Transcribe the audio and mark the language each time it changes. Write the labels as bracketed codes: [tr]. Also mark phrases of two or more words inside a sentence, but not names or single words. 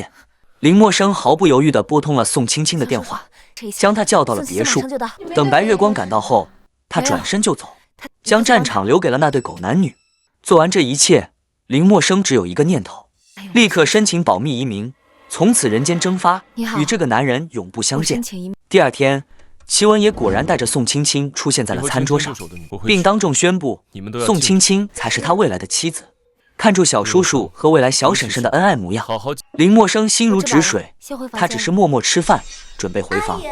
[zh] 林默生毫不猶豫地撥通了宋青青的電話，將她叫到了別墅。等白月光趕到後，他轉身就走，將戰場留給了那對狗男女。做完這一切，林默生只有一個念頭，立刻申請保密移民，從此人間蒸發，與這個男人永不相見。第二天，祁文也果然帶着宋青青出現在了餐桌上，並當眾宣布宋青青才是他未來的妻子。看住小叔叔和未來小嬸嬸的恩愛模樣，林默生心如止水，他只是默默吃飯，準備回房。